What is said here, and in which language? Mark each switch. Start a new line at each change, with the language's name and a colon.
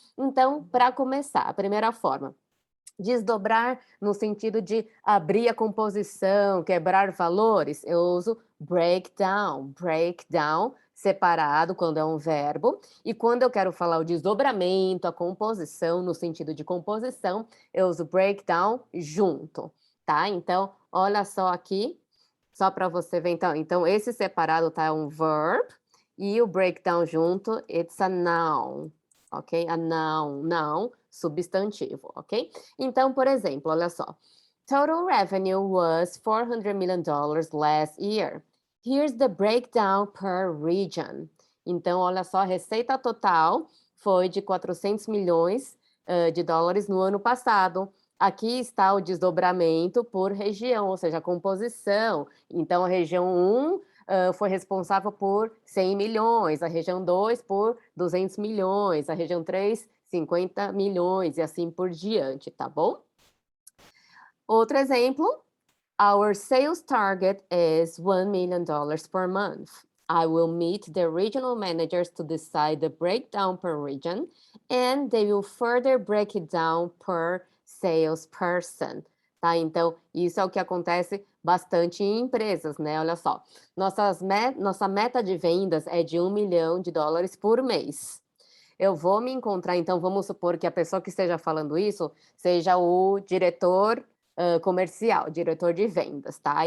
Portuguese: Então, para começar, a primeira forma. Desdobrar no sentido de abrir a composição, quebrar valores, eu uso break down separado quando é um verbo, e quando eu quero falar o desdobramento, a composição, no sentido de composição, eu uso breakdown junto, tá? Então, olha só aqui, só para você ver então esse separado tá, é um verb, e o breakdown junto,
English: it's a noun,
Portuguese: ok?
English: A noun,
Portuguese: substantivo, ok? Então, por exemplo, olha só.
English: Total revenue was $400 million last year. Here's the breakdown per region.
Portuguese: Então, olha só, a receita total foi de 400 milhões de dólares no ano passado. Aqui está o desdobramento por região, ou seja, a composição. Então, a região 1 foi responsável por 100 milhões, a região 2 por 200 milhões, a região 3, 50 milhões e assim por diante, tá bom? Outro exemplo,
English: our sales target is $1 million per month. I will meet the regional managers to decide the breakdown per region, and they will further break it down per salesperson.
Portuguese: Tá? Então, isso é o que acontece bastante em empresas, né? Olha só, nossa meta de vendas é de $1 milhão por mês. Eu vou me encontrar, então vamos supor que a pessoa que esteja falando isso seja o diretor comercial, diretor de vendas, tá?